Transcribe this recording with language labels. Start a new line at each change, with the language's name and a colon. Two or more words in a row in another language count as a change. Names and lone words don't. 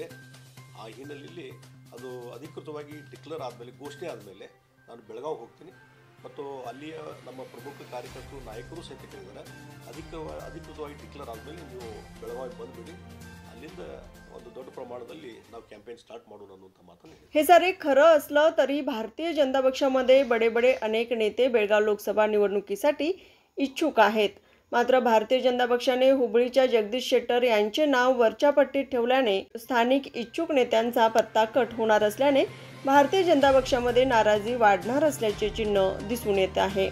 Kannada: ಆ ಹಿನ್ನೆಲೆಯಲ್ಲಿ ಅದು ಅಧಿಕೃತವಾಗಿ ಡಿಕ್ಲೇರ್ ಆದಮೇಲೆ, ಘೋಷಣೆ ಆದಮೇಲೆ ನಾನು ಬೆಳಗಾವಿ ಹೋಗ್ತೀನಿ ಮತ್ತು ಅಲ್ಲಿಯ ನಮ್ಮ ಪ್ರಮುಖ ಕಾರ್ಯಕರ್ತರು, ನಾಯಕರು ಸಹಿತ ಕೇಳಿದ್ದಾರೆ, ಅಧಿಕೃತವಾಗಿ ಡಿಕ್ಲೇರ್ ಆದಮೇಲೆ ನೀವು ಬೆಳಗಾವಿ ಬಂದುಬಿಡಿ, अलिंद ಒಂದು ದೊಡ್ಡ ಪ್ರಮಾಣದಲ್ಲಿ ನಾವು
English: campaign start
Kannada: ಮಾಡೋಣ ಅನ್ನುವಂತ ಮಾತನ್ನು ಹೇಳಿದ್ದಾರೆ।
Marathi: हे सारे खरं असलं तरी भारतीय जनता पक्षामध्ये बडे अनेक नेते बेळगाव लोकसभा निवडणुकीसाठी इच्छुक आहेत। मात्र भारतीय जनता पक्षाने हुबळीच्या जगदीश शेट्टर यांचे नाव वरच्या पट्टीत ठेवल्याने स्थानिक इच्छुक नेत्यांचा पत्ता कट होणार असल्याने भारतीय जनता पक्षामध्ये नाराजी वाढणार असल्याचे चिन्ह दिसून येत आहे।